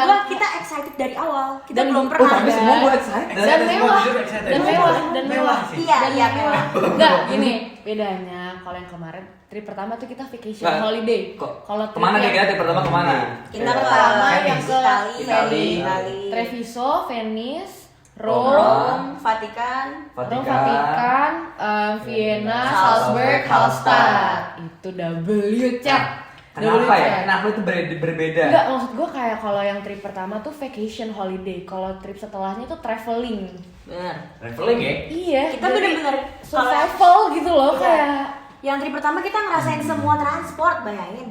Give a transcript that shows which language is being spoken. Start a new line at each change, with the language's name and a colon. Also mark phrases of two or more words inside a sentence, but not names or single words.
Indonesian: gua kita excited dari awal. Kita Dan- belum oh, pernah. tapi semua gue excited. Dan mewah, jujur excited. dan mewah, dan mewah. sih. Iya, Dan iya, mewah. mewah. Enggak, gini bedanya kalau yang kemarin trip pertama tuh kita vacation Nggak. holiday. Kok Kalau trip kemana nih yang- kita trip pertama kemana? Kita pertama Venice. yang ke Itali. Itali, Treviso, Venice, Roma, Rome, Vatikan. Rome, Vatikan, Vienna, Salzburg, Salzburg, Hallstatt. Itu W chat. Kenapa ya? Kenapa itu berbeda? Enggak, maksud gue kayak kalau yang trip pertama tuh
English: vacation holiday,
Indonesian: kalau trip setelahnya tuh traveling. Bener. Traveling ya? Iya. Kita jadi bener-bener survival gitu loh Iya. kayak. Yang trip pertama kita ngerasain semua transport, bayangin.